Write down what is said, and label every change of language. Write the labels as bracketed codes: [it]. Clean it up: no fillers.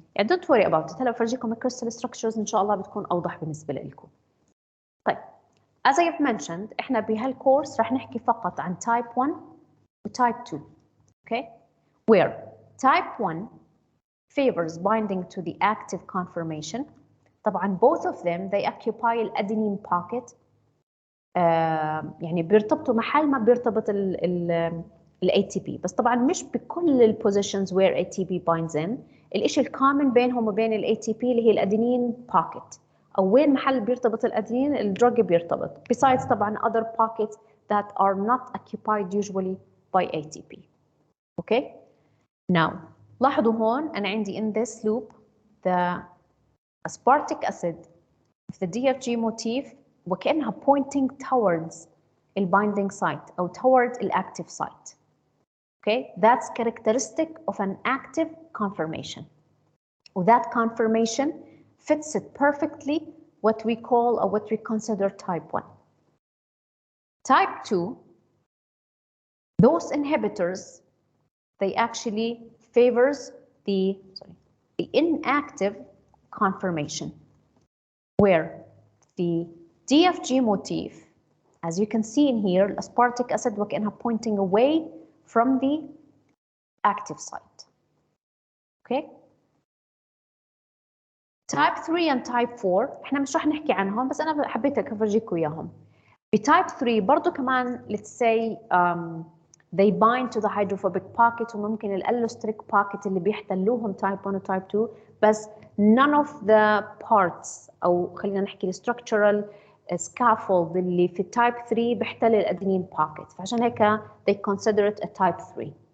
[en] Don't worry about it. [ar] هلا بفرجيكم الكريستال structures إن شاء الله بتكون أوضح بالنسبة لكم. طيب, [en] as I have mentioned, [ar] إحنا بهالكورس رح نحكي فقط عن type 1 و type 2. [en] Okay, where type 1 favors binding to the active conformation. طبعا both of them they occupy الأدينين pocket. [ar] يعني بيرتبطوا محل ما بيرتبط ال ATP، بس طبعا مش بكل ال positions [en] where ATP binds in. [ar] الإشي الكومن بينهم وبين ال ATP اللي هي الأدينين pocket، أو وين محل بيرتبط الأدينين الدرج بيرتبط. [en] Besides طبعا other pockets that are not occupied usually by ATP. Okay. Now [ar] لاحظوا هون أنا عندي [en] in this loop the aspartic acid of the DFG motif وكأنها pointing towards the binding site أو towards the active site. Okay, that's characteristic of an active conformation. That conformation fits it perfectly what we call or what we consider type 1. Type 2, those inhibitors, they actually favors the inactive conformation, where the DFG motif, as you can see in here, aspartic acid وكأنها pointing away from the active site. Okay. Type 3 and type 4 [ar] احنا مش رح نحكي عنهم بس انا حبيت افرجيكم اياهم. بتايب 3 برضو كمان [en] let's say they bind to the hydrophobic pocket [ar] وممكن الالوستريك pocket اللي بيحتلوهم type 1 و type 2 بس [en] none of the parts [ar] او خلينا نحكي [en] structural scaffold [ar] اللي في type 3 بيحتل الادينين pocket فعشان هيك [en] they consider it a type 3.